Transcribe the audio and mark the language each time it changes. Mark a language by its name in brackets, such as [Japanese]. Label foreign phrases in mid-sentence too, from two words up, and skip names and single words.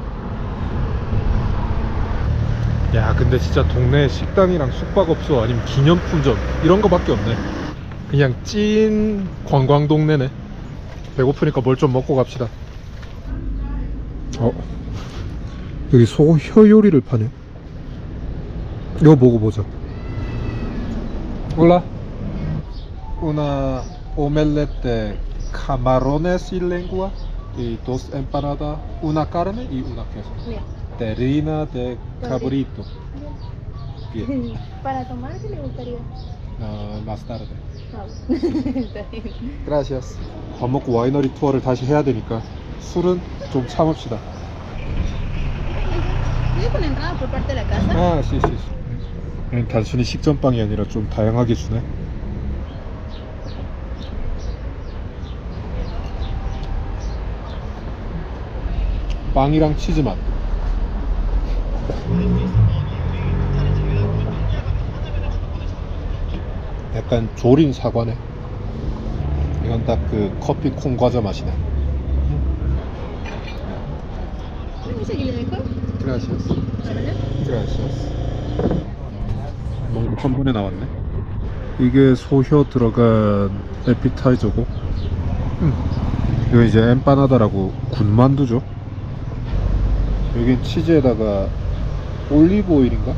[Korean] 야 근데 진짜 동네 식당이랑 숙박업소 아니면 기념품점 이런 거 밖에 없네. 그냥 찐 관광 동네네. 배고프니까 뭘 좀 먹고 갑시다. 여기 소혀 요리를 파네. 이거 먹어보자. [Spanish] Hola. Una omelette camarones y lengua y 2 empanadas, una carne y una queso. Bien. Terrina de cabrito. Bien. Para tomar, ¿qué le gustaría? Más tarde. Está bien. Gracias. [Korean] 밥 먹고 와이너리 투어를 다시 해야 되니까 술은 좀 참읍시다. [Spanish] ¿Viene con entrada por parte de la casa? 아, sí, sí, sí. [Korean] 단순히 식전빵이 아니라 좀 다양하게 주네. 빵이랑 치즈 맛. 약간 조린 사과네. 이건 딱 그 커피 콩 과자 맛이네. [Spanish] ¿Dice que le dejo? Gracias. ¿Llámalo? Gracias. [Korean] 뭔가 한 번에 나왔네. 이게 소혀 들어간 에피타이저고, 이거 이제 엠파나다라고 군만두죠. 여긴 치즈에다가 올리브 오일인가?